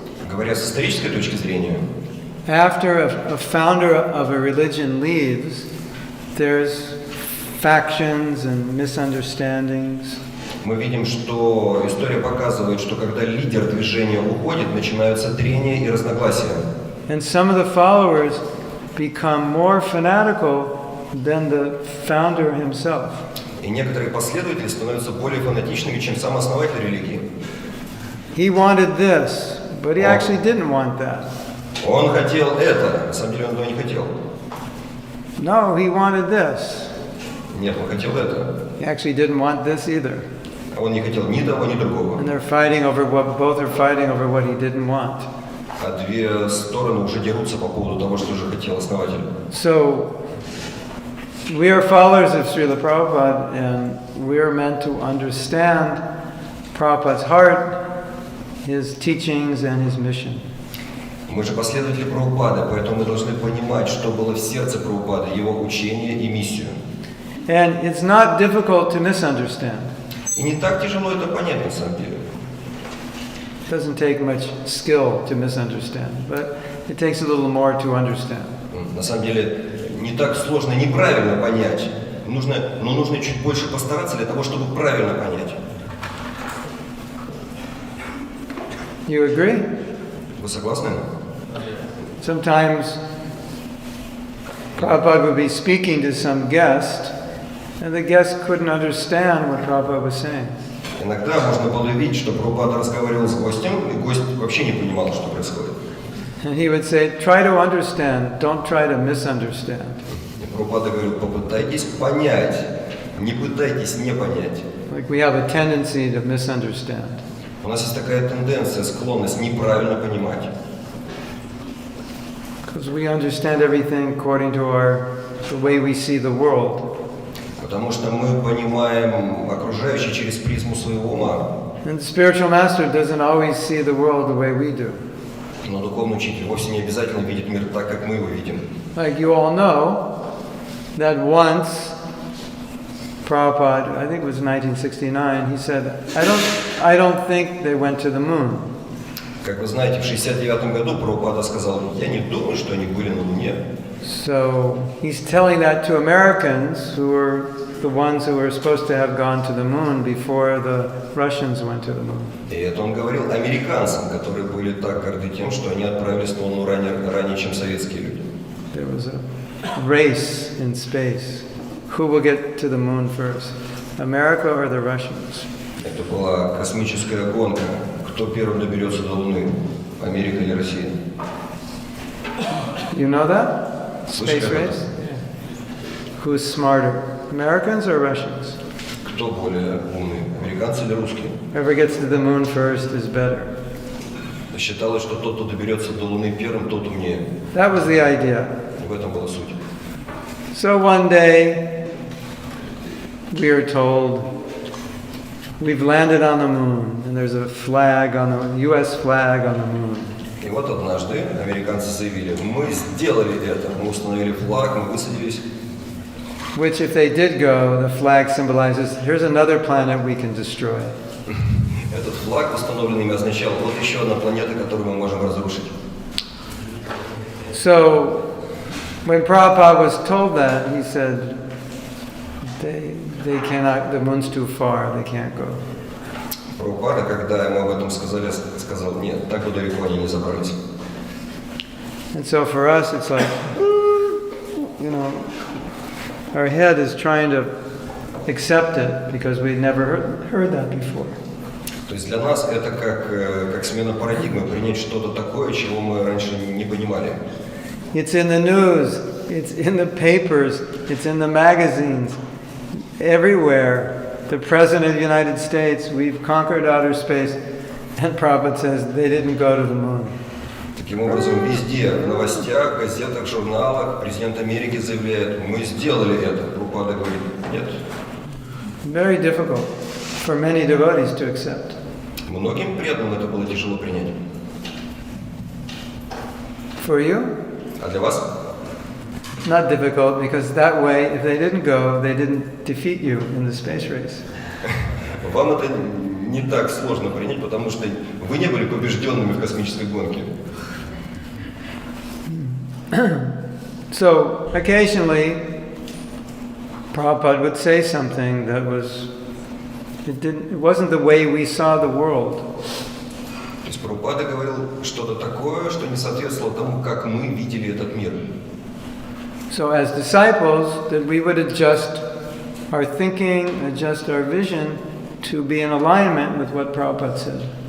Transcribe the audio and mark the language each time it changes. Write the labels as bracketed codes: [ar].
[ru] Говоря с исторической точки зрения, [en] after a founder of a religion leaves, there's factions and misunderstandings. [ru] мы видим, что история показывает, что когда лидер движения уходит, начинаются трения и разногласия. [en] And some of the followers become more fanatical than the founder himself. [ru] И некоторые последователи становятся более фанатичными, чем сам основатель религии. [en] He wanted this, but he actually didn't want that. [ru] Он хотел это, на самом деле он этого не хотел. [en] No, he wanted this. [ru] Нет, он хотел это. [en] He actually didn't want this either. [ru] Он не хотел ни того, ни другого. [en] And they're fighting over both are fighting over what he didn't want. [ru] А две стороны уже дерутся по поводу того, что же хотел основатель. [en] So, we are followers of Srila Prabhupada, and we are meant to understand Prabhupada's heart, his teachings, and his mission. [ru] Мы же последователи Прабхупады, поэтому мы должны понимать, что было в сердце Прабхупады, его учение и миссию. [en] And it's not difficult to misunderstand. [ru] И не так тяжело это понять на самом деле. [en] It doesn't take much skill to misunderstand, but it takes a little more to understand. [ru] На самом деле не так сложно неправильно понять, но нужно чуть больше постараться для того, чтобы правильно понять. [en] You agree? [ru] Вы согласны? [en] Sometimes Prabhupada would be speaking to some guest, and the guest couldn't understand what Prabhupada was saying. [ru] Иногда можно было видеть, что Прабхупада разговаривал с гостем, и гость вообще не понимал, что происходит. [en] And he would say, try to understand, don't try to misunderstand. [ru] И Прабхупада говорил, попытайтесь понять, не пытайтесь не понять. [en] Like we have a tendency to misunderstand. [ru] У нас есть такая тенденция, склонность неправильно понимать. [en] Because we understand everything according to the way we see the world. [ru] Потому что мы понимаем окружающее через призму своего ума. [en] And the spiritual master doesn't always see the world the way we do. [ru] Но духовный учитель вовсе не обязательно видит мир так, как мы его видим. [en] Like you all know, that once Prabhupada, I think it was 1969, he said, I don't think they went to the moon. [ru] Как вы знаете, в 1969 году Прабхупада сказал, я не думаю, что они были на Луне. [en] So he's telling that to Americans who were the ones who were supposed to have gone to the moon before the Russians went to the moon. [ru] И это он говорил американцам, которые были так горды тем, что они отправились на Луну ранее, чем советские люди. [en] There was a race in space. Who will get to the moon first, America or the Russians? [ru] Это была космическая гонка. Кто первым доберется до Луны, Америка или Россия? [en] You know that? Space race? Who's smarter, Americans or Russians? [ru] Кто более умный, американцы или русские. [en] Whoever gets to the moon first is better. [ru] Считалось, что тот, кто доберется до Луны первым, тот умнее. [en] That was the idea. [ru] В этом была суть. [en] So one day, we are told, we've landed on the moon, and there's a flag on the U.S. flag on the moon. [ru] И вот однажды американцы заявили: мы сделали это, мы установили флаг, мы высадились. [en] Which, if they did go, the flag symbolizes, here's another planet we can destroy. [ru] Этот флаг, установленный ими, означал: вот еще одна планета, которую мы можем разрушить. [en] So, when Prabhupada was told that, he said, they cannot, the moon's too far, they can't go. [ru] Прабхупада, когда ему об этом сказали, сказал: нет, так далеко они не забрались. [en] And so for us, it's like, our head is trying to accept it because we'd never heard that before. [ru] То есть для нас это как смена парадигмы, принять что-то такое, чего мы раньше не понимали. [en] It's in the news, it's in the papers, it's in the magazines, everywhere. The President of the United States, we've conquered outer space, and Prabhupada says they didn't go to the moon. [ru] Таким образом, везде, в новостях, газетах, журналах, президент Америки заявляет: мы сделали это. Прабхупада говорит: нет. [en] Very difficult for many devotees to accept. [ru] Многим преданным это было тяжело принять. [en] For you? [ru] А для вас? [en] Not difficult, because that way, if they didn't go, they didn't defeat you in the space race. [ru] Вам это не так сложно принять, потому что вы не были побежденными в космической гонке. [en] So, occasionally, Prabhupada would say something that it wasn't the way we saw the world. [ru] То есть Прабхупада говорил что-то такое, что не соответствовало тому, как мы видели этот мир. [en] So as disciples, that we would adjust our thinking, adjust our vision to be in alignment with what Prabhupada said.